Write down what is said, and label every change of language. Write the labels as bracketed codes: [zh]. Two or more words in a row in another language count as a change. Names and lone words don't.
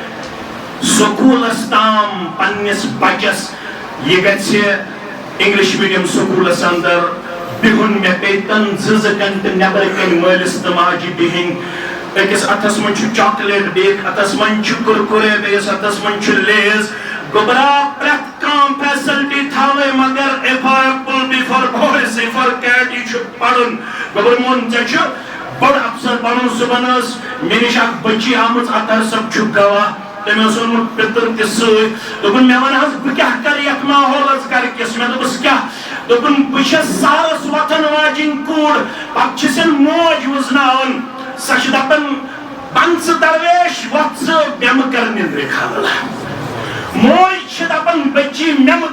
[ks] سکوٗلس تام پننس بچس یہ گژھِ [en] English medium schools [ks] اندر بِہُن مےٚ پیٚتن 2 گنٹہٕ نیبر کَنۍ مٲلِس تہٕ ماجہِ بِہِنۍ أکِس اتھس منٛز چھُ چاکلیٹ بیٚیہِ اتھس منٛز چھُ کُرکُرے بیٚیِس اتھس منٛز چھُ لیز گوٚبرا پرٛٮ۪تھ کانٛہہ فیسلٹی تھاوے مگر [en] A for apple, B for boy, C for cat [ks] یہِ چھُ پرُن گوٚبر مون ژےٚ چھُ بڑ افسر بنُن صبحن ٲس مےٚ نِش اکھ بٔچی آمٕژ اطہر صٲب چھُ گواہ تٔمۍ اوس اوٚنمُت پِتٕر تہِ سۭتۍ دوٚپُن مےٚ وَن حظ بہٕ کیٛاہ کَرٕ یتھ ماحولس گرِکِس مےٚ دوٚپُس کیٛاہ دوٚپُن بہٕ چھَس سالس وۄتھن واجیٚنۍ کوٗر پتہٕ چھِسن موج وٕزناوان سۄ چھِ دپان بن ژٕ درویش وۄتھ ژٕ مےٚ مہٕ کر نِندرِ خلل موج چھِ دپان بچی مےٚ مہٕ